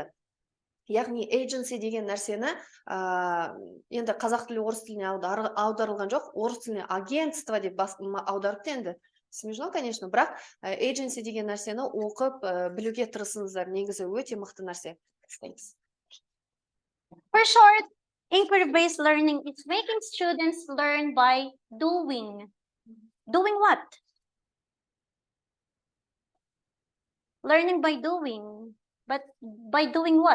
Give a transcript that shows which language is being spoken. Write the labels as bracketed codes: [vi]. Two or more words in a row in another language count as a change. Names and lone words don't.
[kk] Яғни agency деген нәрсені енді қазақ тілі орыс тіліне аударылған жоқ, орыс тіліне агентство деп аударыпты енді. [ru] Смешно, конечно, [kk] бірақ agency деген нәрсені оқып, білуге тырысыңыздар. Негізі өте мықты нәрсе. [en] For short, inquiry-based learning is making students learn by doing. Doing what? Learning by doing. But by doing what?